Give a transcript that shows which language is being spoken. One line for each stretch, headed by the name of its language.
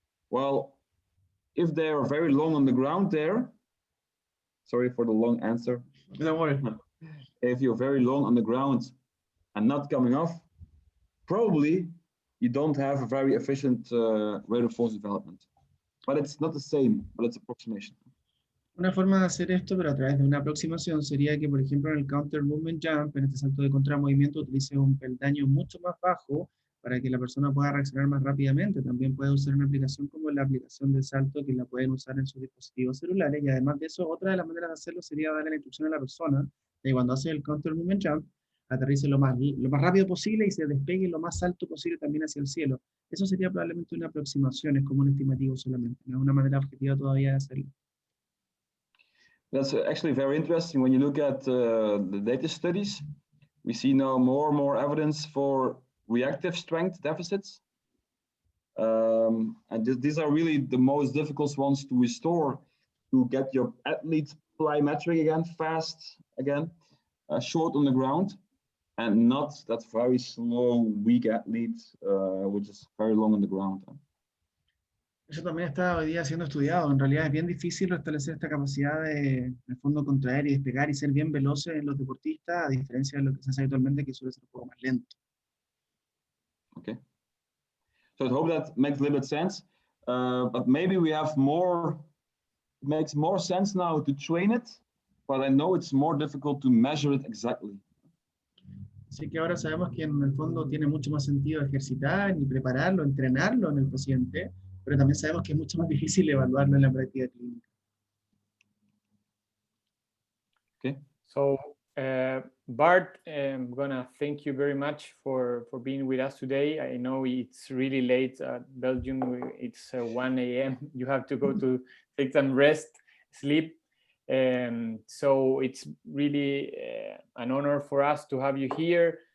English: Well, if they are very long on the ground there, sorry for the long answer. Don't worry. If you're very long on the ground and not coming off, probably you don't have a very efficient rate of force development. But it's not the same, but it's approximation.
Spanish: Una forma de hacer esto, pero a través de una aproximación, sería que, por ejemplo, en el counter movement jump, en este salto de contramovimiento, utilice un peldaño mucho más bajo para que la persona pueda reaccionar más rápidamente. También puede usar una aplicación como la aplicación de salto, que la pueden usar en sus dispositivos celulares. Y además de eso, otra de las maneras de hacerlo sería darle la instrucción a la persona de cuando hace el counter movement jump, aterrice lo más rápido posible y se despegue lo más alto posible también hacia el cielo. Eso sería probablemente una aproximación, es como un estimativo solamente, no es una manera objetiva todavía de hacerlo.
English: That's actually very interesting. When you look at the data studies, we see now more and more evidence for reactive strength deficits. And these are really the most difficult ones to restore, to get your athletes plyometric again, fast again, short on the ground, and not that very slow, weak athlete, which is very long on the ground.
Spanish: Eso también está hoy día siendo estudiado. En realidad es bien difícil restablecer esta capacidad de, en el fondo, contraer y despegar y ser bien veloces en los deportistas, a diferencia de lo que se hace habitualmente, que suele ser un poco más lento.
English: Okay. So I hope that makes a little bit sense. But maybe we have more, it makes more sense now to train it, but I know it's more difficult to measure it exactly.
Spanish: Así que ahora sabemos que en el fondo tiene mucho más sentido ejercitar y prepararlo, entrenarlo en el paciente, pero también sabemos que es mucho más difícil evaluarlo en la práctica clínica.
English: Okay. So, Bart, I'm gonna thank you very much for being with us today. I know it's really late at Belgium. It's 1 a.m. You have to go to take some rest, sleep. So it's really an honor for us to have you here.